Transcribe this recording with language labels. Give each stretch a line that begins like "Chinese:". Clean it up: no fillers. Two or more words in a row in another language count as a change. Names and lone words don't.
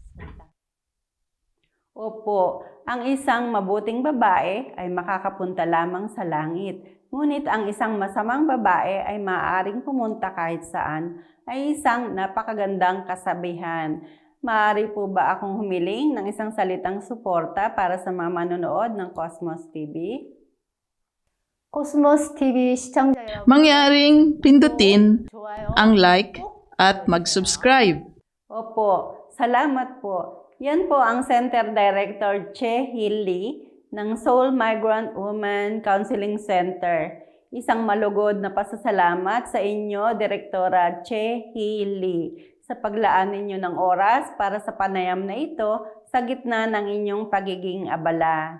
Filipino: Opo, ang isang mabuting babae ay makakapunta lamang sa langit. Ngunit ang isang masamang babae ay maaaring pumunta kahit saan, ay isang napakagandang kasabihan. Maaari po ba akong humiling ng isang salitang suporta para sa mga manonood ng Cosmos TV?
Korean: 코스모스 TV 시청자 여러분,
Filipino: Mangyaring pindutin ang like at mag-subscribe. Opo, salamat po. Yan po ang Center Director Che Hil Lee ng Seoul Migrant Women Counseling Center. Isang malugod na pasasalamat sa inyo, Direktora Che Hil Lee, sa paglaan ninyo ng oras para sa panayam na ito sa gitna ng inyong pagiging abala.